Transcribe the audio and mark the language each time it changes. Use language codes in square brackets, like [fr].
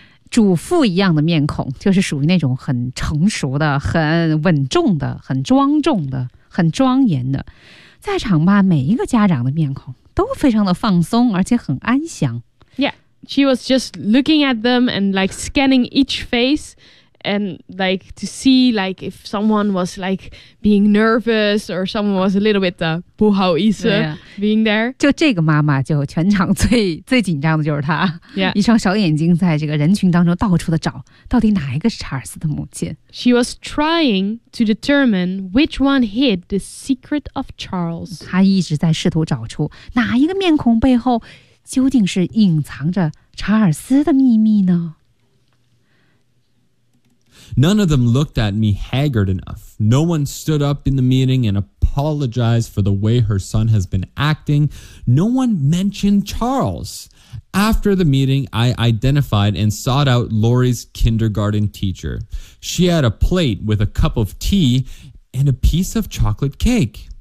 [zh] 主妇一样的面孔就是属于那种很成熟的很稳重的很庄重的很庄严的。在场吧每一个家长的面孔都非常的放松而且很安详。 [en] Yeah, she was just looking at them and like scanning each face. And like to see like if someone was like being nervous or someone was a little bit [zh] 不好意思 [en] being there. [zh] 就这个妈妈就全场最紧张的就是她。 [en] Yeah. [zh] 一双小眼睛在这个人群当中到处的找到底哪一个是查尔斯的母亲。 [en] She was trying to determine which one hid the secret of Charles. [zh] 她一直在试图找出哪一个面孔背后究竟是隐藏着查尔斯的秘密呢。 [en] None of them looked at me haggard enough. No one stood up in the meeting and apologized for the way her son has been acting. No one mentioned Charles. After the meeting, I identified and sought out Lori's kindergarten teacher. She had a plate with a cup of tea and a piece of chocolate cake.